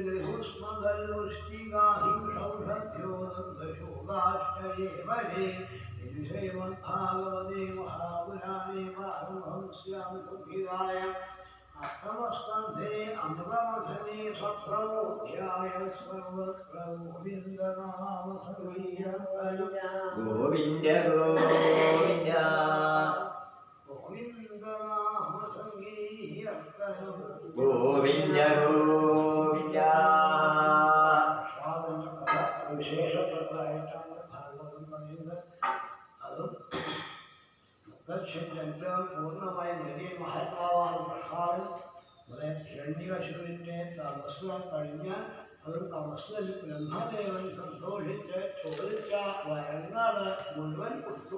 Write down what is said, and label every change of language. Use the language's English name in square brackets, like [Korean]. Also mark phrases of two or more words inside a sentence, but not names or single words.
[Sanskrit] जगृहुष्मगल्वृष्टिगाहिंसौषध्योदन्तशोगाष्टये वरे श्रीमद्भागवते महापुराणे पारमहंस्यां सुखिदाय अष्टमस्कन्धे अमृतमथने सप्तमोऽध्याय सर्वत्र गोविन्दनाम संकीर्तनं गोविन्द गोविन्द गोविन्दनाम संकीर्तनं गोविन्द गोविन्द [Malayalam] വിശേഷപ്പെട്ടതായിട്ടാണ് ഭാഗവതം പറയുന്നത്. അതും മുത്തച്ഛൻ്റെ പൂർണ്ണമായി നേടിയ മഹാത്മാവാണ് പ്രസാദൻ. ഇവിടെ ഹിരണ്യകശിപുവിൻ്റെ തപസ് കഴിഞ്ഞാൽ അതും തപസ്സിൽ ബ്രഹ്മദേവൻ സന്തോഷിച്ച് ചോദിച്ച വരങ്ങൾ മുഴുവൻ കൊടുത്തു.